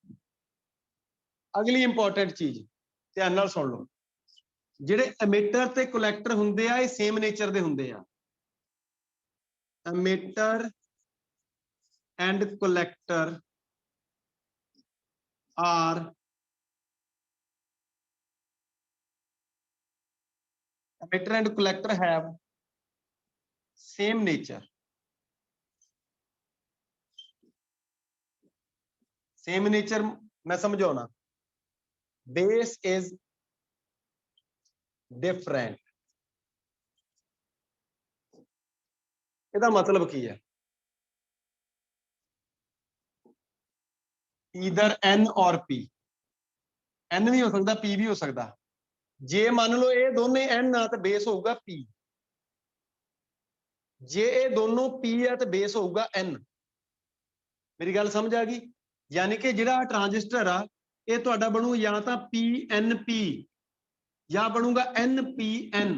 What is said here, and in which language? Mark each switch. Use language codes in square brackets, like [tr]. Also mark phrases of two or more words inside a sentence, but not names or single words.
[pa] ਅਗਲੀ ਇੰਪੋਰਟੈਂਟ ਚੀਜ਼ ਧਿਆਨ ਨਾਲ ਸੁਣ ਲਓ। ਜਿਹੜੇ ਐਮਿਟਰ ਤੇ ਕਲੈਕਟਰ ਹੁੰਦੇ ਆ ਇਹ [en] same nature [pa] ਦੇ ਹੁੰਦੇ ਆ। [en] emitter and collector are emitter and collector have same nature। same nature [hi] मैं समझाना, [en] base is different। [pa] ਇਹਦਾ मतलब ਕੀ ਹੈ? [en] either N or P। [hi] N भी हो सकता, P भी हो सकता। जे मान लो ये दोनों N आ तो बेस होगा P, जे ये दोनों P है तो बेस होगा N। [pa] ਮੇਰੀ ਗੱਲ ਸਮਝ ਆ ਗਈ? ਯਾਨੀ ਕਿ ਜਿਹੜਾ ਟ੍ਰਾਂਜ਼ਿਸਟਰ ਆ ਇਹ ਤੁਹਾਡਾ ਬਣੂ ਜਾਂ ਤਾਂ PNP ਜਾਂ ਬਣੂਗਾ NPN।